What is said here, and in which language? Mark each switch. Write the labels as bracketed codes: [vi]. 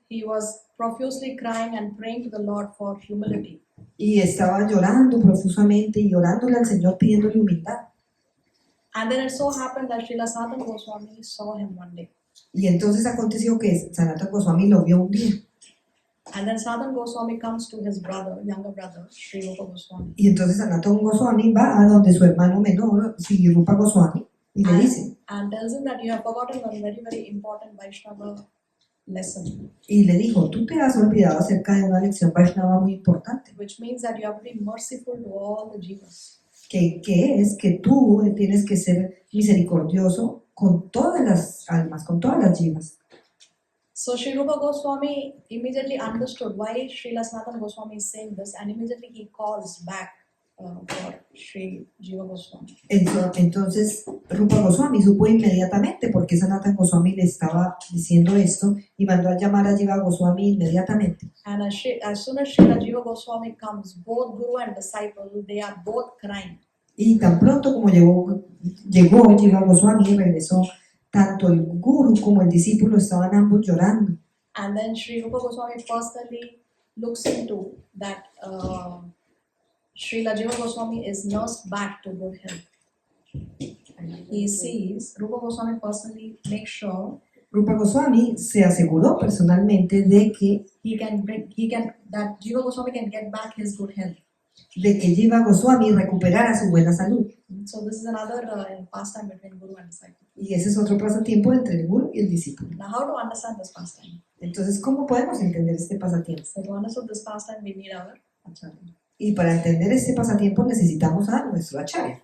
[en] He was profusely crying and praying to the Lord for humility. [es] Y estaba llorando profusamente y orándole al Señor pidiéndole humildad. [en] And then it so happened that Srila Sanatana Goswami saw him one day. [es] Y entonces aconteció que Sanatana Goswami lo vio un día. [en] And then Sanatana Goswami comes to his brother, younger brother, Sri Rupa Goswami. [es] Y entonces Sanatana Goswami va a donde su hermano menor, Sri Rupa Goswami, y le dice, [en] And tells him that you have forgotten one very, very important Vaishnava lesson, [es] y le dijo, tú te has olvidado acerca de una lección Vaishnava muy importante, [en] which means that you have to be merciful to all the jivas. [es] que es que tú tienes que ser misericordioso con todas las almas, con todas las jivas. [en] So Sri Rupa Goswami immediately understood why Srila Sanatana Goswami is saying this, and immediately he calls back for Sri Jiva Goswami. [es] Entonces Rupa Goswami supo inmediatamente por qué Sanatana Goswami le estaba diciendo esto y mandó a llamar a Jiva Goswami inmediatamente. [en] And as soon as Srila Jiva Goswami comes, both Guru and disciple, they are both crying. [es] Y tan pronto como llegó Jiva Goswami y regresó, tanto el guru como el discípulo estaban ambos llorando. [en] And then Sri Rupa Goswami personally looks into that Srila Jiva Goswami is nursed back to good health. And he sees, Rupa Goswami personally makes sure [es] Rupa Goswami se aseguró personalmente de que [en] that Jiva Goswami can get back his good health. [es] Jiva Goswami recuperara su buena salud. [en] So this is another pastime between Guru and disciple. [es] Y ese es otro pasatiempo entre el guru y el discípulo. [en] Now, how to understand this pastime? [es] Entonces, ¿cómo podemos entender este pasatiempo? [en] So to understand this pastime, we need our acharya. [es] Y para entender este pasatiempo necesitamos a nuestro acharya.